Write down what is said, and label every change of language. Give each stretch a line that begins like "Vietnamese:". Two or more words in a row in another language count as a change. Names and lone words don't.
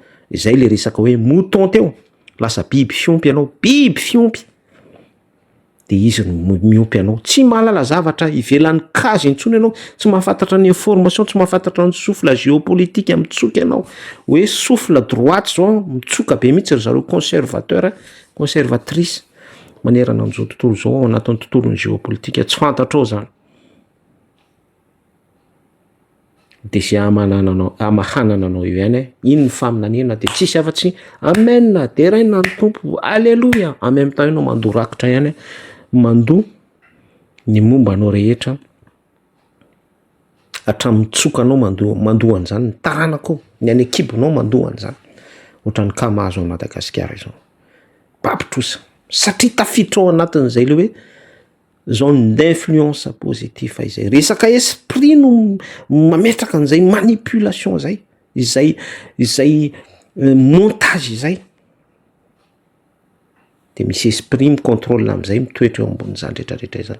Malagasy: Izay le resaka hoe mouton teo, lasa biby fiompy anao, biby fiompy, de izy no miompy anao, tsy mahalala zavatra ivelan'ny cage intsony ianao, tsy mahafantatra ny information, tsy mahafantatra ny
French: souffle géopolitique
Malagasy: mitsoka ianao, hoe
French: souffle droite
Malagasy: zao mitsoka be mihitsy ry zareo
French: conservateur, conservatrice
Malagasy: manerana amin'izao tontolo zao ao anatin'ny tontolon'ny géopolitique tsy fantatrao zany. De sy amahanana anao io ihany, iny ny faminaniana, de tsisy afa-tsy amen, de raina ny tompo,
French: alléluia, en même temps
Malagasy: ianao mandoa rakitra ihany, mandoa ny momba anao rehetra, hatramin'ny tsoka anao mandoa an'izany, ny taranako, ny any ekibonao mandoa an'izany, ohatran'ny kamazo ao Madagasikara izao, papitrosa, satria tafiditra ao anatin'izay le hoe
French: zone d'influence positive
Malagasy: izay, resaka esprit no mametraka an'izay manipulation zay, izay montage izay, de misy esprit micontrôle amin'izay mitoetra eo ambonin'izany rehetrarehetra izany.